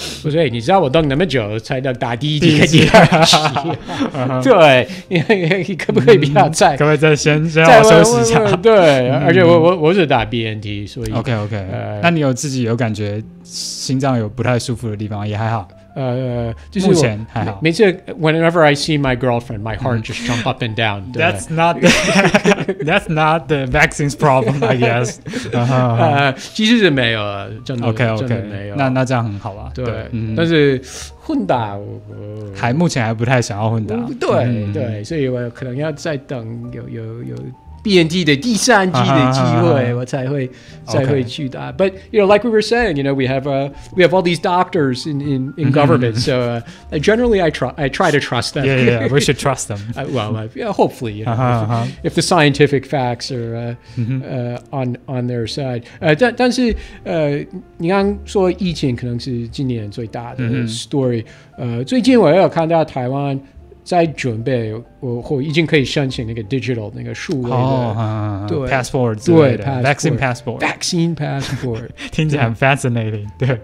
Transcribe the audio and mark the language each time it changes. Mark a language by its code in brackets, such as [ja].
[zh] 我说你知道我等那么久才能打第1剂跟第2剂，对，你可不可以不要再先让我休息一下？对，而且我是打 BNT， 所以 OK， 那你有自己有感觉心脏有不太舒服的地方，也还好。就是目前还好。每次 [en] whenever I see my girlfriend, my heart just jump up and down. That's not the vaccine's problem, I guess. [zh] 其实是没有啊，真的 OK，真的没有。那这样很好啊。对，但是混打目前还不太想要混打。对，所以我可能要再等有。 BNT 的第3剂的机会，我才会去打。 [en] But like we were saying, we have all these doctors in government, so generally I try to trust them. Yeah, we should trust them. Hopefully, if the scientific facts are on their side. [zh] 但是你刚刚说疫情可能是今年最大的 story。最近我也有看到台湾。在准备，我已经可以申请那个 digital 那个数位的，对 passport 之类的 vaccine passport 听起来很 fascinating， 对